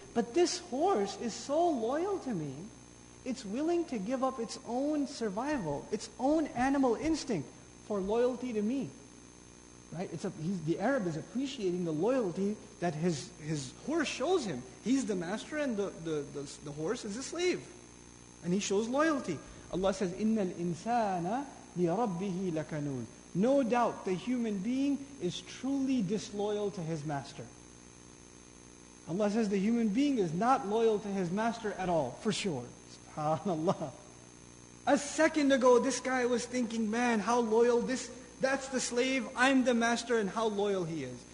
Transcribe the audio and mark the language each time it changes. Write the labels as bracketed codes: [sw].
[en] But this horse is so loyal to me, it's willing to give up its own survival, its own animal instinct for loyalty to me. Right? The Arab is appreciating the loyalty that his horse shows him. He's the master and the horse is a slave. And he shows loyalty. Allah says, [ar] إِنَّ الْإِنسَانَ لِرَبِّهِ لَكَنُودٌ. [en] No doubt the human being is truly disloyal to his master. Allah says the human being is not loyal to his master at all, for sure. SubhanAllah. A second ago, this guy was thinking, man, how loyal that's the slave, I'm the master, and how loyal he is.